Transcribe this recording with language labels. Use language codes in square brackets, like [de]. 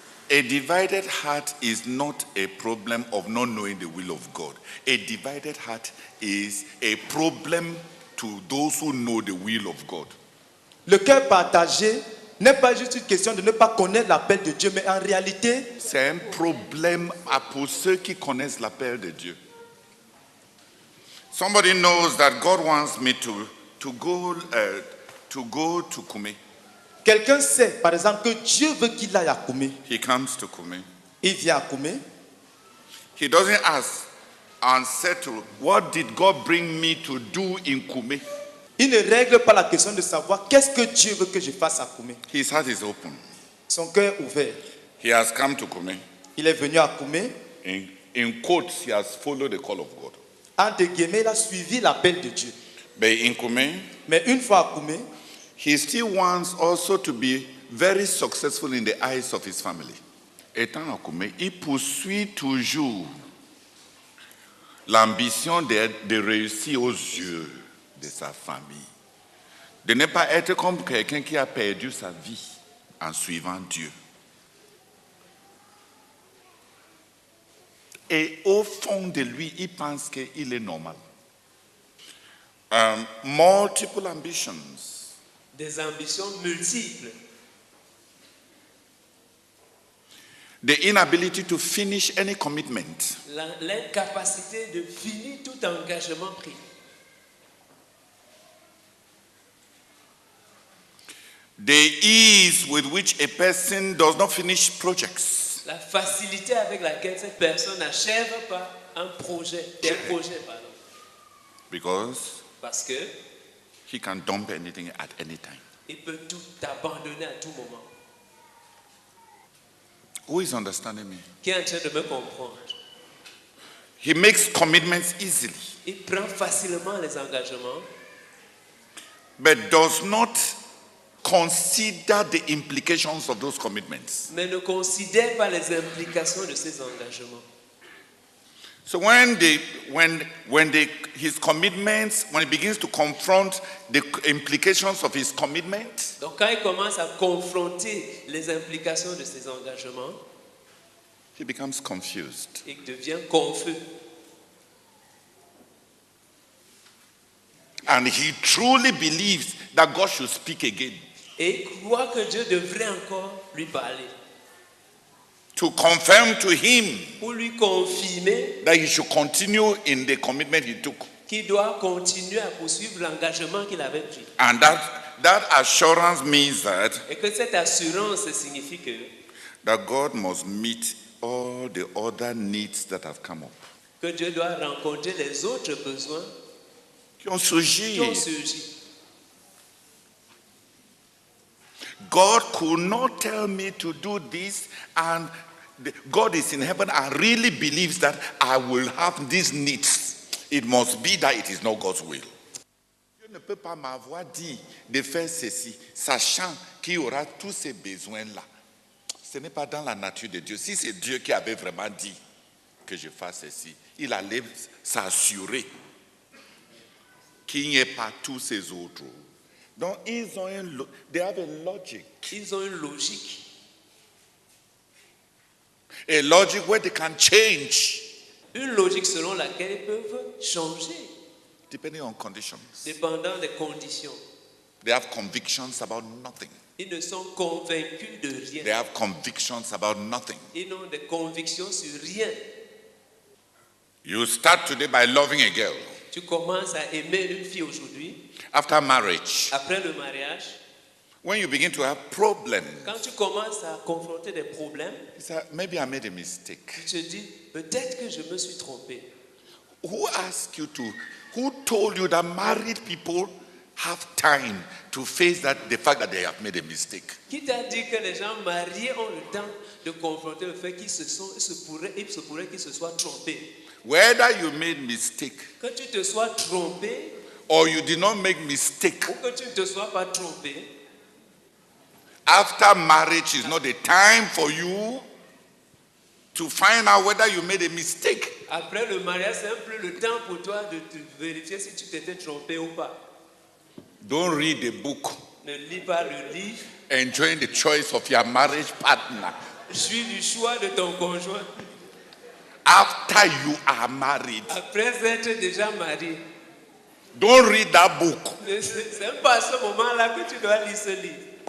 [en] A divided heart is not a problem of not knowing the will of God. A divided heart is a problem to those who know the will of God. [fr] Le cœur partagé n'est pas juste une question de ne pas connaître l'appel de Dieu, mais en réalité, C'est un problème pour ceux qui connaissent l'appel de Dieu. [en] Somebody knows that God wants me to go to Kume. [fr] quelqu'un sait, par exemple, que Dieu veut qu'il aille à Koumé. [en] He comes to Kume. [fr] Il vient à Koumé. [en] He doesn't ask and say to, what did God bring me to do in Kume? [fr] Il ne règle pas la question de savoir qu'est-ce que Dieu veut que je fasse à Koumé. [en] His heart is open. [fr] Son cœur ouvert. [en] He has come to Kume. [fr] Il est venu à Koumé. [en] In quotes, he has followed the call of God. [fr] Entre guillemets, il a suivi l'appel de Dieu. [en] But in Kume, [fr] Mais une fois à Koumé, [en] he still wants also to be very successful in the eyes of his family. [fr] Étant à Kume, il poursuit toujours l'ambition de réussir aux yeux de sa famille. De ne pas être comme quelqu'un qui a perdu sa vie en suivant Dieu. Et au fond de lui, il pense qu'il est normal. [en] Multiple ambitions. [fr] Des ambitions multiples. [en] The inability to finish any commitment. [fr] L'incapacité de finir tout engagement pris. [en] The ease with which a person does not finish projects. [fr] La facilité avec laquelle cette personne n'achève pas un projet, des projets, pardon. [en] Because [fr] Parce que [en] he can dump anything at any time. [fr] il peut tout abandonner à tout moment. [en] Who is understanding me? [fr] Qui est en train de me comprendre? [en] He makes commitments easily, [fr] Il prend facilement les engagements, [en] but does not consider the implications of those commitments. [fr] mais ne considère pas les implications de ces engagements. [en] So when his commitments, when he begins to confront the implications of his commitment, [fr] Donc quand il commence à confronter les implications de ces engagements, [en] he becomes confused. [fr] il devient confus. [en] And he truly believes that God should speak again [fr] et croit que Dieu devrait encore lui parler [en] to confirm to him [fr] pour lui confirmer [en] that he should continue in the commitment he took. [fr] qu'il doit continuer à poursuivre l'engagement qu'il avait pris. [en] And that assurance means that [fr] Et que cette assurance signifie [en] that God must meet all the other needs that have come up. [fr] que Dieu doit rencontrer les autres besoins Qui ont surgi. qui ont surgi. [en] God could not tell me to do this, and God is in heaven and really believes that I will have these needs. It must be that it is not God's will. [fr] Dieu ne peut pas m'avoir dit de faire ceci, sachant qu'il y aura tous ces besoins-là. Ce n'est pas dans la nature de Dieu. Si c'est Dieu qui avait vraiment dit que je fasse ceci, il allait s'assurer qu'il n'y ait pas tous ces autres. Donc, ils ont [en] they have a logic. [fr] Ils ont une logique. [en] A logic where they can change [fr] Une logique selon laquelle ils peuvent changer, [en] depending on conditions. [fr] dépendant des conditions. [en] They have convictions about nothing. [fr] Ils ne sont convaincus de [en] They [fr] rien. [en] have convictions about nothing. [fr] Ils ont des convictions sur rien. [en] You start today by loving a girl. [fr] Tu commences à aimer une fille aujourd'hui, [en] After marriage, [fr] après le mariage. [en] when you begin to have problems, [fr] Quand tu commences à confronter des problèmes, [en] you say, maybe I made a mistake. [fr] tu te dis, peut-être que je me suis trompé. [en] Who asked you to? Who told you that married people have time to face the fact that they have made a mistake? [fr] Qui t'a dit que les gens mariés ont le temps de confronter le fait qu'il se pourrait qu'ils se soient trompés? [en] Whether you made mistake [fr] Que tu te sois trompé [en] or you did not make mistake, [fr] ou que tu ne te sois pas trompé, [en] after marriage is not the time for you to find out whether you made a mistake. [fr] après le mariage, c'est un peu le temps pour toi de te vérifier si tu t'étais trompé ou pas. [en] Don't read the book [fr] Ne lis pas le livre, [en] enjoying the choice of your marriage partner [fr] suis du choix de ton conjoint. [en] after you are married. [fr] Après être déjà marié, [en] Don't read that book. [fr] c'est même pas à ce moment-là que tu dois lire ce livre.